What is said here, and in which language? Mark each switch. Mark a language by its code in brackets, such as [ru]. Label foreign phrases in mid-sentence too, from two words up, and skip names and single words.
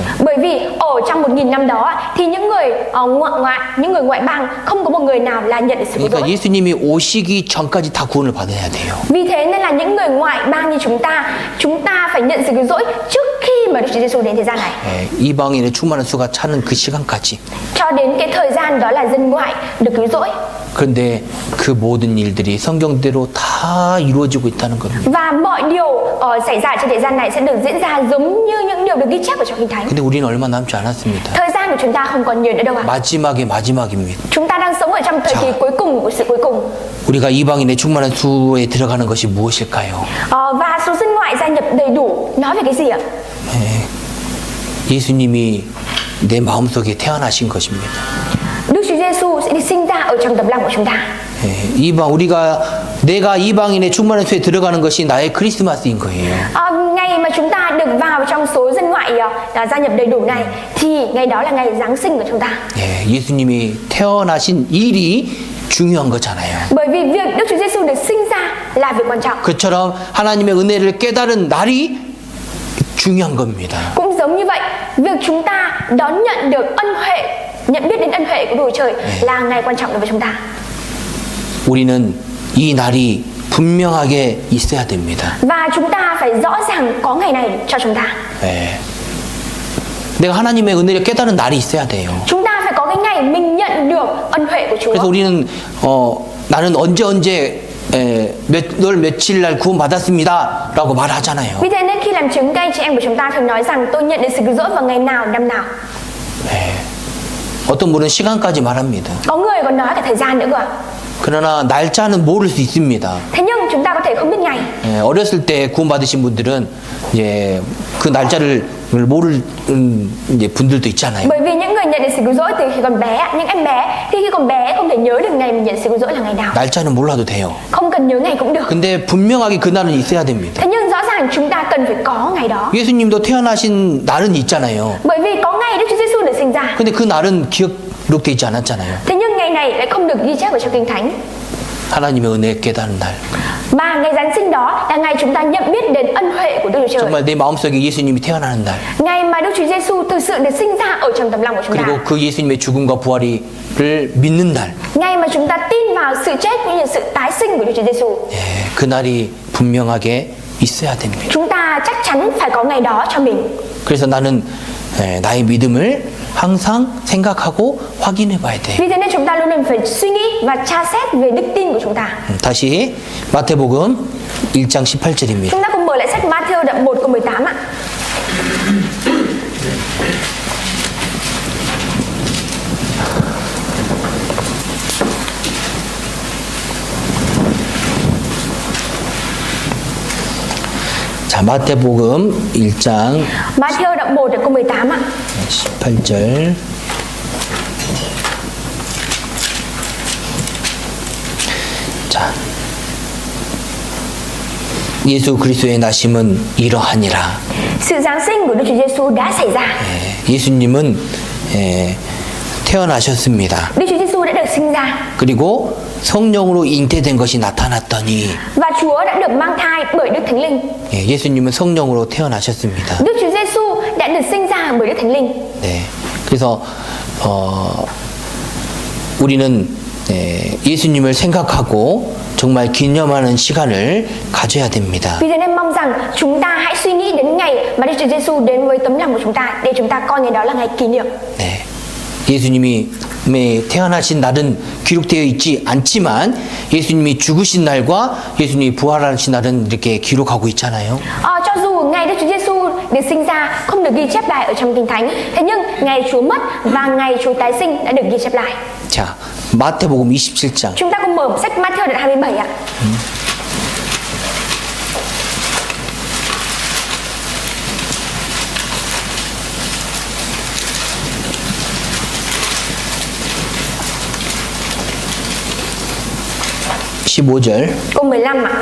[vi] Bởi vì ở trong 1.000 năm đó thì những người những người ngoại bang không có một người nào là nhận được sự cứu [ko] 그러니까 [vi] rỗi. [ko] 예수님이 오시기 전까지 다 구원을 받아야 돼요. [vi] Vì thế nên là những người ngoại bang như chúng ta phải nhận sự cứu rỗi trước khi mà Đức Chúa Giêsu đến thế gian này. [ko] 예, 이방인의 충만한 수가 차는 그 시간까지. [vi] Cho đến cái thời gian đó là dân ngoại được cứu rỗi. [ko] 그런데 그 모든 일들이 성경대로 다 이루어지고 있다는 겁니다. [vi] Và mọi điều xảy ra trên thế gian này sẽ được diễn ra giống như những điều được ghi chép ở trong Kinh Thánh. [ko] 근데 우리는 얼마 남지 않았습니다. [vi] Thời gian của chúng ta không còn nhiều nữa đâu ạ. [ko] 마지막의 마지막입니다. [vi] Chúng ta đang sống ở trong thời kỳ cuối cùng của sự cuối cùng. [ko] 우리가 이방인의 충만한 수에 들어가는 것이 무엇일까요? [vi] Và số dân ngoại gia nhập đầy đủ nói về cái gì ạ? [ko] 예수님이 내 마음속에 태어나신 것입니다. [vi] Đức Chúa Giêsu sẽ đi sinh ra ở trong tấm lòng của chúng ta. [ko] 내가 이방인의 충만한 수에 들어가는 것이 나의 크리스마스인 거예요. [vi] Ngày mà chúng ta được vào trong số dân ngoại gia nhập đầy đủ này thì ngày đó là ngày Giáng sinh của chúng ta. [ko] 예수님이 태어나신 일이 중요한 거잖아요. [vi] Bởi vì việc Đức Chúa Giêsu được sinh ra là việc quan trọng. [ko] 그처럼 하나님의 은혜를 깨달은 날이 중요한 겁니다. [vi] Cũng giống như vậy, việc chúng ta đón nhận được ân huệ, nhận biết đến ân huệ của Đức Chúa Trời là ngày quan trọng đối với chúng ta. [ko] 우리는 이 날이 분명하게 있어야 됩니다. [vi] Và chúng ta phải rõ ràng có ngày này cho chúng ta. [ko] 내가 하나님의 은혜를 깨달은 날이 있어야 돼요. [vi] Chúng ta phải có cái ngày mình nhận được ân huệ của Chúa. [ko] 그래서 우리는 나는 언제 널 며칠 날 구원 받았습니다라고 말하잖아요. [vi] Vì thế nên khi làm chứng, các anh chị em của chúng ta thường nói rằng tôi nhận được sự cứu rỗi vào ngày nào, năm nào. [ko] 어떤 분은 시간까지 말합니다. [vi] Có người còn nói cả thời gian nữa cơ ạ. [ko] 그러나 날짜는 모를 수 있습니다. [vi] Thế nhưng chúng ta có thể không biết ngày. [ko] 예, 어렸을 때 구원받으신 분들은 이제 그 날짜를 모를 이제 분들도 있잖아요. [vi] Bởi vì những người nhận được sự cứu rỗi từ khi còn bé, những em bé thì khi còn bé không thể nhớ được ngày mình nhận sự cứu rỗi là ngày nào. [ko] 날짜는 몰라도 돼요. [vi] Không cần nhớ ngày cũng được. [ko] 근데 분명하게 그날은 있어야 됩니다. [vi] Thế nhưng rõ ràng chúng ta cần phải có ngày đó. [ko] 예수님도 태어나신 날은 있잖아요. [vi] Bởi vì có ngày Đức Chúa Giêsu được sinh ra. [ko] 근데 그 날은 기록되어 있지 않았잖아요. [vi] Thế nhưng ngày này lại không được ghi chép ở trong Kinh Thánh. [ko] 하나님의 은혜 깨닫는 날. [vi] Mà ngày Giáng sinh đó là ngày chúng ta nhận biết đến ân huệ của Đức Chúa Trời. [ko] 정말 내 마음속에 예수님이 태어나는 날. [vi] Ngày mà Đức Chúa Giêsu thực sự được sinh ra ở trong tấm lòng của chúng ta. [ko] 그리고 그 예수님의 죽음과 부활을 믿는 날. [vi] Ngày mà chúng ta tin vào sự chết cũng như sự tái sinh của Đức Chúa Giêsu. [ko] 예, 그 날이 분명하게 있어야 됩니다. [vi] Chúng ta chắc chắn phải có ngày đó cho mình. [ko] 그래서 나는 나의 믿음을 항상 생각하고 확인해 봐야 돼. [vi] Vì thế nên chúng ta luôn luôn phải suy nghĩ và tra xét về đức tin của chúng ta. [ko] 다시 마태복음 1장 18절입니다. [vi] Chúng ta cùng mở lại sách Matthew đoạn 1 câu 18 ạ. [ko] 자, 마태복음 1장 [vi] Matthew đoạn 1 câu 18 ạ. [ko] 18절. 자, 예수 그리스도의 나심은 이러하니라. [vi] Sự giáng sinh của Đức Chúa Giêsu đã xảy ra. [ko] 예수님은 태어나셨습니다. [vi] Đức Chúa Giêsu đã được sinh ra [ko] 그리고 성령으로 잉태된 것이 나타났더니 [vi] và Chúa đã được mang thai bởi Đức Thánh Linh. [ko] 예수님은 성령으로 태어나셨습니다. [vi] Đức Chúa Giêsu đã được sinh ra bởi Đức Thánh Linh. [ko] 네, 그래서 우리는 예수님을 생각하고 정말 기념하는 시간을 가져야 됩니다. [vi] Vì thế nên mong rằng chúng ta hãy suy nghĩ đến ngày mà Đức Chúa Giêsu đến với tấm lòng của chúng ta để chúng ta coi ngày đó là ngày kỷ niệm. [ko] 네, 예수님이 태어나신 날은 기록되어 있지 않지만 예수님이 죽으신 날과 예수님이 부활하신 날은 이렇게 기록하고 있잖아요. [vi] Cho dù ngày Đức Chúa Giêsu được sinh ra không được ghi chép lại ở trong Kinh Thánh, thế nhưng ngày Chúa mất và ngày Chúa tái sinh đã được ghi chép lại. [ko] 자, 마태복음 27장. [vi] Chúng ta cùng mở sách Matthew đoạn 27 ạ. Câu 15 ạ.